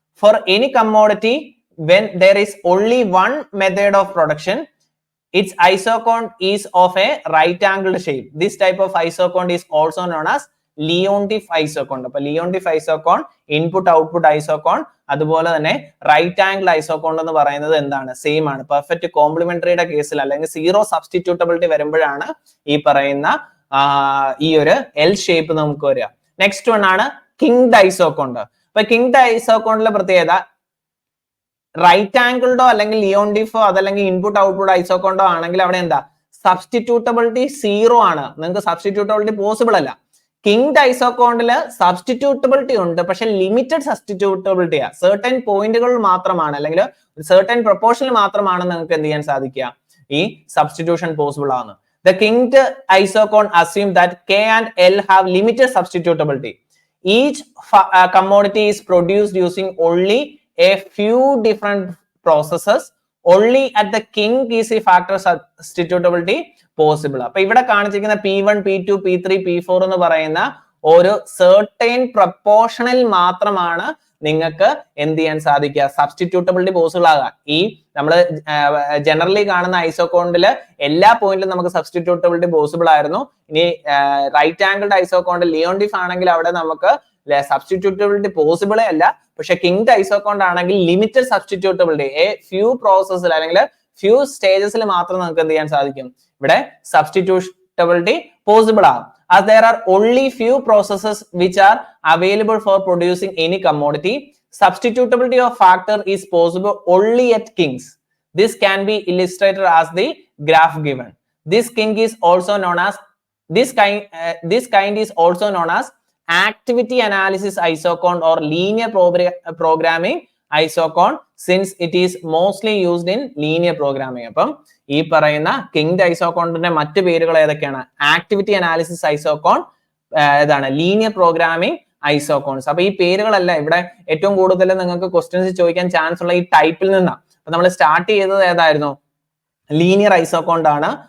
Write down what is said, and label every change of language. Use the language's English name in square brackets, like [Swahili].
[English] For any commodity when there is only one method of production, its isocone is of a right angled shape. This type of isocone is also known as Leontief isocone. [Malayalam] അപ്പോൾ Leontief isocone input output ഐസോകോൺ അതുപോലെ തന്നെ right angle ഐസോകോൺ എന്ന് പറയുന്നത് എന്താണ് same ആണ്. Perfect കോംപ്ലിമെന്ററിയുടെ കേസിൽ അല്ലെങ്കിൽ zero സബ്സ്റ്റിറ്റ്യൂട്ടബിലിറ്റി വരുമ്പോഴാണ് ഈ പറയുന്ന ഈ ഒരു എൽ ഷേപ്പ് നമുക്ക് വരിക. നെക്സ്റ്റ് വൺ ആണ് കിങ്ഡ് ഐസോകോൺ. അപ്പൊ കിങ്ഡ് ഐസോകോണിലെ പ്രത്യേകത റൈറ്റ് ആംഗിൾഡോ അല്ലെങ്കിൽ ലിയോണ്ടിഫോ അതല്ലെങ്കിൽ ഇൻപുട്ട് ഔട്ട്പുട്ട് ഐസോകോണ്ടോ ആണെങ്കിൽ അവിടെ എന്താ സബ്സ്റ്റിറ്റ്യൂട്ടബിലിറ്റി സീറോ ആണ്. നിങ്ങൾക്ക് സബ്സ്റ്റിറ്റ്യൂട്ടബിലിറ്റി പോസിബിൾ അല്ല. കിങ്ഡ് ഐസോകോണ്ടില് സബ്സ്റ്റിറ്റ്യൂട്ടബിലിറ്റി ഉണ്ട്, പക്ഷെ ലിമിറ്റഡ് സബ്സ്റ്റിറ്റ്യൂട്ടബിലിറ്റിയാ. സർട്ടൻ പോയിന്റുകൾ മാത്രമാണ് അല്ലെങ്കിൽ സർട്ടൻ പ്രൊപ്പോർഷനിൽ മാത്രമാണ് നിങ്ങൾക്ക് എന്ത് ചെയ്യാൻ സാധിക്കുക ഈ സബ്സ്റ്റിറ്റ്യൂഷൻ പോസിബിൾ ആണ്. [English] The kinked isocone assume that K and L have limited substitutability. Each commodity is produced using only a few different processes. Only at the kink is the factor substitutability possible. [Malayalam] അപ്പൊ ഇവിടെ കാണിച്ചിരിക്കുന്ന P1, P2, P3, P4 എന്ന് പറയുന്ന ഒരു [English] certain proportional [Malayalam] മാത്രമാണ് നിങ്ങൾക്ക് എന്ത് ചെയ്യാൻ സാധിക്കുക സബ്സ്റ്റിറ്റ്യൂട്ടബിലിറ്റി പോസിബിൾ ആകുക. ഈ നമ്മൾ ജനറലി കാണുന്ന ഐസോകോണ്ടില് എല്ലാ പോയിന്റിലും നമുക്ക് സബ്സ്റ്റിറ്റ്യൂട്ടബിലിറ്റി പോസിബിൾ ആയിരുന്നു. ഇനി റൈറ്റ് ആംഗിൾഡ് ഐസോകോണ്ട് ലിയോണ്ടിഫ് ആണെങ്കിൽ അവിടെ നമുക്ക് സബ്സ്റ്റിറ്റ്യൂട്ടബിലിറ്റി പോസിബിളേ അല്ല. പക്ഷെ കിങ്ഡ് ഐസോകോണ്ട് ആണെങ്കിൽ ലിമിറ്റഡ് സബ്സ്റ്റിറ്റ്യൂട്ടബിലിറ്റി ഫ്യൂ പ്രോസസ്സിൽ അല്ലെങ്കിൽ ഫ്യൂ സ്റ്റേജസിൽ മാത്രം നമുക്ക് എന്ത് ചെയ്യാൻ സാധിക്കും ഇവിടെ സബ്സ്റ്റിറ്റ്യൂട്ടബിലിറ്റി പോസിബിൾ ആകും. [English] As there are only few processes which are available for producing any commodity, substitutability of factor is possible only at kinks. This can be illustrated as the graph given. This kink is also known as this kind is also known as activity analysis isocone or linear programming isocone, since it is mostly used in linear programming. [Malayalam] അപ്പം ഈ പറയുന്ന kinked ഐസോകോണിന്റെ മറ്റു പേരുകൾ ഏതൊക്കെയാണ്? Activity analysis ഐസോകോൺ, ഏതാണ് linear programming ഐസോകോൺസ്. അപ്പൊ ഈ പേരുകളല്ല ഇവിടെ ഏറ്റവും കൂടുതൽ നിങ്ങൾക്ക് ക്വസ്റ്റ്യൻസ് ചോദിക്കാൻ ചാൻസ് ഉള്ള ഈ ടൈപ്പിൽ നിന്നാണ്. അപ്പൊ നമ്മൾ സ്റ്റാർട്ട് ചെയ്തത് ഏതായിരുന്നു? ലീനിയർ ഐസോകോണ്ട് ആണ്.